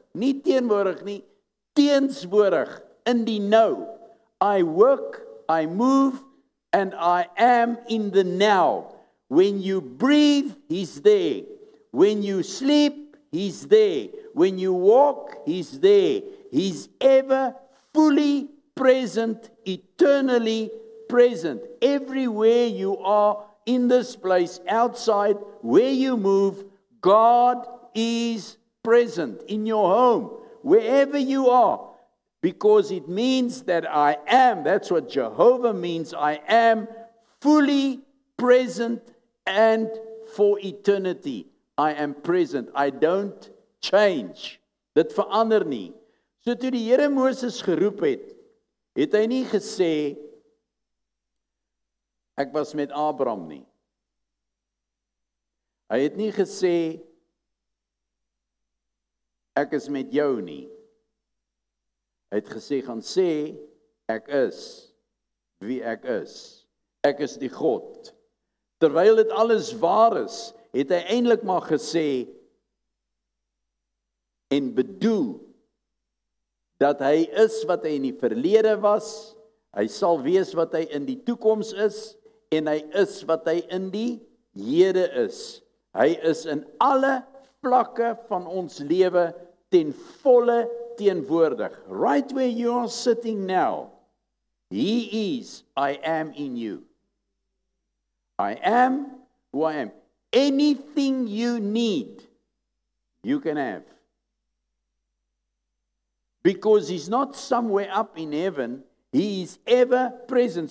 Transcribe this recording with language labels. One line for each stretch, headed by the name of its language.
Afrikaans: Nie teenwoordig nie, teenswoordig. In die nou.
English: I work, I move, and I am in the now. When you breathe, He's there. When you sleep, He's there. When you walk, He's there. He's ever fully present, eternally present. Everywhere you are in this place, outside, where you move, God is present. In your home, wherever you are. Because it means that I am, that's what Jehovah means, I am fully present and for eternity. I am present. I don't change.
Afrikaans: Dit verander nie. So toe die Here Moses geroep het hy nie gesê, ek was met Abraham nie. Hy het nie gesê, ek is met jou nie. Hy het gesê, gaan sê, ek is wie ek is. Ek is die God. Terwyl dit alles waar is, het hy eintlik maar gesê, en bedoel, dat hy is wat hy in die verlede was, hy sal wees wat hy in die toekoms is, en hy is wat hy in die hede is. Hy is in alle vlakke van ons lewe ten volle teenwoordig.
English: Right where you are sitting now, He is, I am in you. I am who I am. Anything you need, you can have. Because He's not somewhere up in heaven, He is ever present.